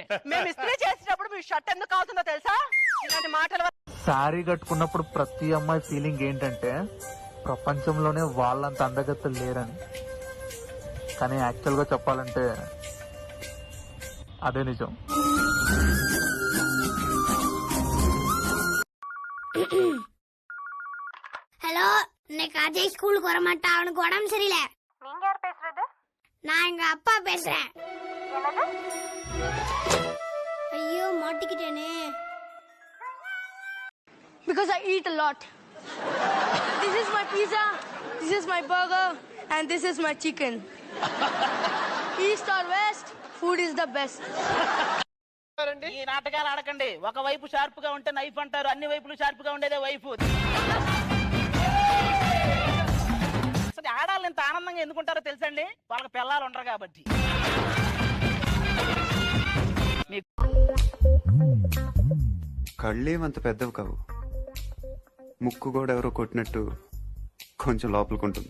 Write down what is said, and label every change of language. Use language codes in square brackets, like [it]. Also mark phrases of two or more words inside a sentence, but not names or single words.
[te] మేము ఇస్త్రీ చేసేటప్పుడు మీ షర్ట్ ఎందుకు అవుతుందో తెలుసా? ఇలాంటి మాటల వల్ల. శారీ కట్టుకున్నప్పుడు ప్రతి అమ్మాయి ఫీలింగ్ ఏంటంటే ప్రపంచంలోనే వాళ్ళంత అందగత్తలు లేరని. కానీ యాక్చువల్గా చెప్పాలంటే అదే నిజం. [ta] ஹலோ, இன்னைக்கு அஜய் ஸ்கூலுக்கு வர மாட்டா, அவனுக்கு உடம்பு சரியில்லை. நீங்க யார் பேசுறது? நான் எங்க அப்பா பேசுறேன். ஐயோ மாட்டிக்கிட்டேனே. [en] Because I eat a lot. This is my pizza, this is my burger, and this is my chicken. East or west, food is the best. [te] ఈ నాటకాలు ఆడకండి. ఒక వైపు షార్ప్ గా ఉంటే నైఫ్ అంటారు, అన్ని వైపులు షార్ప్ గా ఉండేదే వైపు. అసలు ఆడాలి ఇంత ఆనందంగా ఎందుకుంటారో తెలుసండి? వాళ్ళకి పిల్లలు ఉండరు కాబట్టి. కళ్ళేమంత పెద్దవి కావు, ముక్కు కూడా ఎవరో కొట్టినట్టు కొంచెం లోపలికుంటుంది.